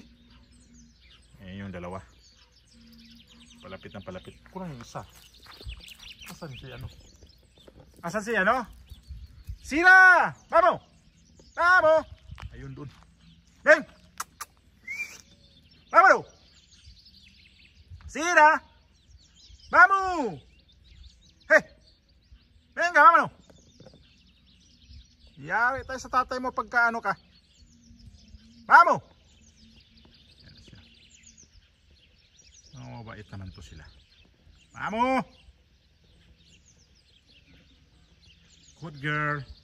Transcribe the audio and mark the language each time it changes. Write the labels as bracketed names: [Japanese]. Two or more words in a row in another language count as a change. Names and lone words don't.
[Filipino] Yung dalawa. Palapit ng palapit. Kurang yung isa. Asan si ano? Asan si ano? Sira! Bamo! Bamo! Ayun dun. Beng! Bamo! Sira! Bamo! [Spanish] Hey! Venga, vámonos! [Filipino] Yari tayo sa tatay mo pagka ano ka. Vamos! Mabait naman to sila. [English] Vamos! Good girl.